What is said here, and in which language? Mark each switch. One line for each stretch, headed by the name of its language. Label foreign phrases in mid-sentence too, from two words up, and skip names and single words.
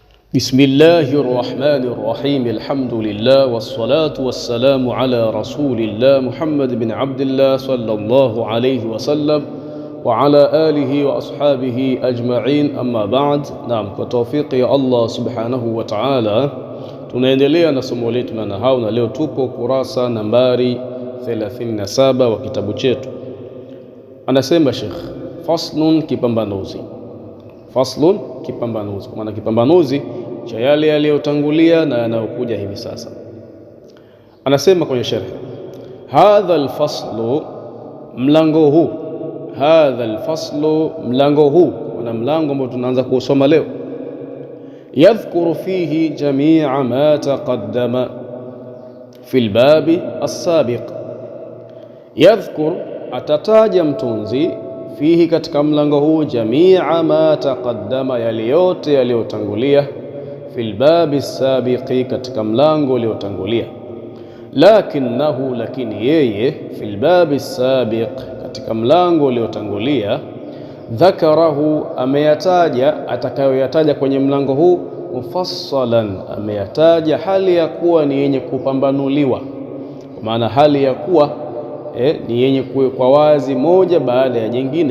Arabic: بسم الله الرحمن الرحيم. الحمد لله والصلاة والسلام على رسول الله محمد بن عبد الله صلى الله عليه وسلم وعلى آله وأصحابه أجمعين. أما بعد. نعم,
Swahili: kwa tawfiki ya Allah
Arabic: سبحانه وتعالى
Swahili: tunaendelea na somo letu na nahau, na leo tupo kurasa nambari 37 wa kitabu chetu. Anasema Sheikh, faslun, kipambanuzi. Faslun, kipambanuzi, kwa maana kipambanuzi cha yale yaliyotangulia na yanayokuja hivi sasa. Anasema kwenye sharh,
Arabic: هذا الفصل,
Swahili: mlango huu.
Arabic: هذا الفصل,
Swahili: mlango huu, na mlango ambao tunaanza kusoma leo.
Arabic: يذكر فيه جميع ما تقدم في الباب السابق. Yadhkur,
Swahili: atataja mtunzi, fihi, katika mlango huu,
Arabic: جميع ما تقدم,
Swahili: yale yote yaliyotangulia,
Arabic: في الباب السابق,
Swahili: katika mlango uliotangulia. Lakinnahu, lakini yeye,
Arabic: في الباب السابق,
Swahili: katika mlango uliotangulia, dhakarahu, ameyataja, atakayoyataja kwenye mlango huu, mufassalan, ameyataja hali ya kuwa ni yenye kupambanuliwa, kwa maana hali ya kuwa ni yenye kuwekwa wazi moja baada ya jingine.